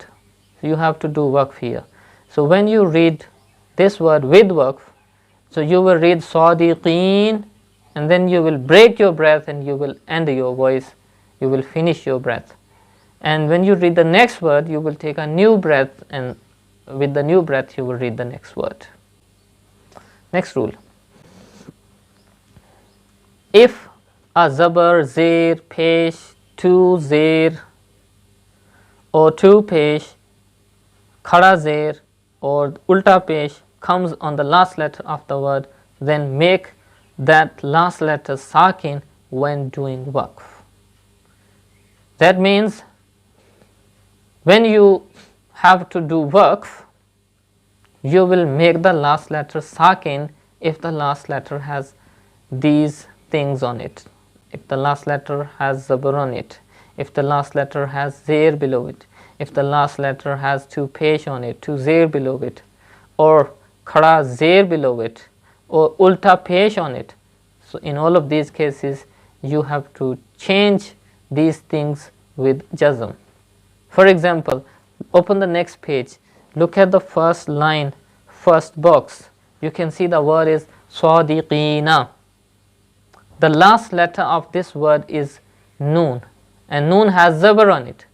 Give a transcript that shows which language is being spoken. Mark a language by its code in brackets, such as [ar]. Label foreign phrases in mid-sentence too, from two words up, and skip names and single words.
[en] So you have to do waqf here. So when you read this word with waqf, so you will read sadiqeen, and then you will break your breath and you will end your voice, you will finish your breath. And when you read the next word, you will take a new breath, and with the new breath you will read the next word. Next rule. If a [ur] zabar, zir, pesh, tu zir [en] or [ur] tu pesh, khada zir [en] or [ur] ulta pesh [en] comes on the last letter of the word, then make that last letter sakin when doing waqf. That means when you have to do waqf, you will make the last letter sakin if the last letter has these things on it. If the last letter has zabar on it, if the last letter has zir below it, if the last letter has [ur] tu pesh [en] on it, [ur] tu zir [en] below it, or [ur] khada zir [en] below it, or [ur] ulta pesh [en] on it. So in all of these cases you have to change these things with jazm. For example, open the next page, look at the first line, first box. You can see the word is sadiqina. The last letter of this word is noon, and noon has zabar on it.